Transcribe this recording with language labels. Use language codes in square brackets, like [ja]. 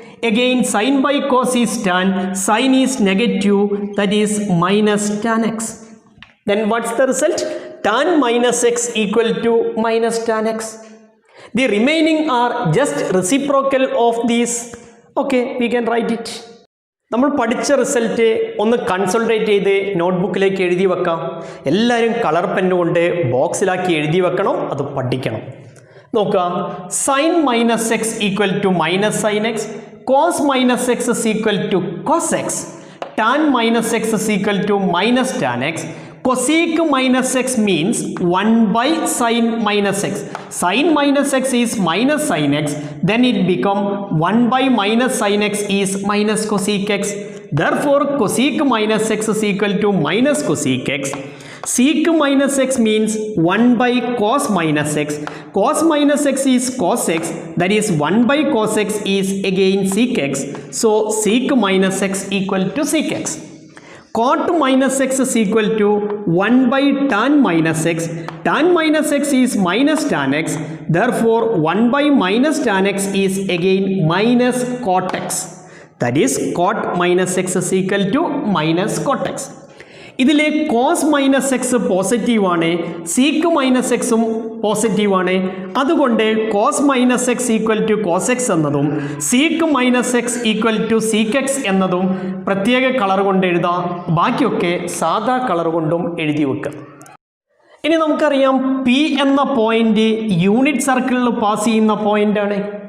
[en] Again, sin by cos is tan, sin is negative, that is minus tan x. Then what's the result? Tan minus x equal to minus tan x. The remaining are just reciprocal of these. Okay, we can write it. [ml] നമ്മൾ പഠിച്ച result ഒന്ന് കൺസൾട്ടേറ്റ് ചെയ്ത് നോട്ട്ബുക്കിലേക്ക് എഴുതി വെക്കാം. എല്ലാവരും colour pen കൊണ്ട് ബോക്സിലാക്കി എഴുതി വെക്കണം, അത് പഠിക്കണം. നോക്കുക, [en] Sine minus x equal to minus sine x, cos minus x is equal to cos x, tan minus x is equal to minus tan x. Cosec minus x means 1 by sin minus x. Sin minus x is minus sin x. Then it become 1 by minus sin x is minus cosec x. Therefore, cosec minus x is equal to minus cosec x. Sec minus x means 1 by cos minus x. Cos minus x is cos x. That is 1 by cos x is again sec x. So, sec minus x equal to sec x. cot minus x is equal to 1 by tan minus x. Tan minus x is minus tan x. Therefore, 1 by minus tan x is again minus cot x. That is, cot minus x is equal to minus cot x. [ml] ഇതിലെ cos minus X പോസിറ്റീവാണ്, seek minus എക്സും പോസിറ്റീവാണ്. അതുകൊണ്ട് cos minus X equal to cos X എന്നതും seek minus X equal to seek X എന്നതും പ്രത്യേക colour കൊണ്ട് എഴുതാം. ബാക്കിയൊക്കെ സാധാ കളർ കൊണ്ടും എഴുതി വെക്കുക. ഇനി നമുക്കറിയാം പി എന്ന പോയിന്റ് യൂണിറ്റ് സർക്കിളിൽ പാസ് ചെയ്യുന്ന പോയിന്റാണ്.